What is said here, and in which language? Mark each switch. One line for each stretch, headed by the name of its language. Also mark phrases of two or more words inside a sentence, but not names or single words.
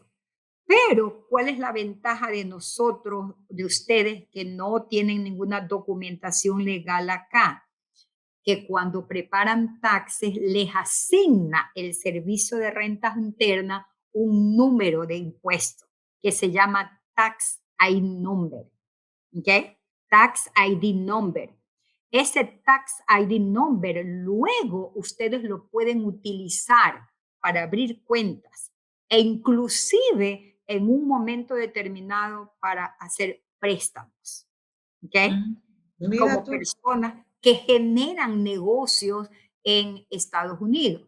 Spanish: Pero, ¿cuál es la ventaja de nosotros, de ustedes que no tienen ninguna documentación legal acá? Que cuando preparan taxes les asigna el Servicio de Rentas Internas un número de impuesto que se llama
English: Tax ID Number. ¿Ok? Tax ID Number.
Spanish: Ese
English: Tax ID Number
Spanish: luego ustedes lo pueden utilizar para abrir cuentas e inclusive en un momento determinado para hacer préstamos. ¿Ok? Como personas que generan negocios en Estados Unidos.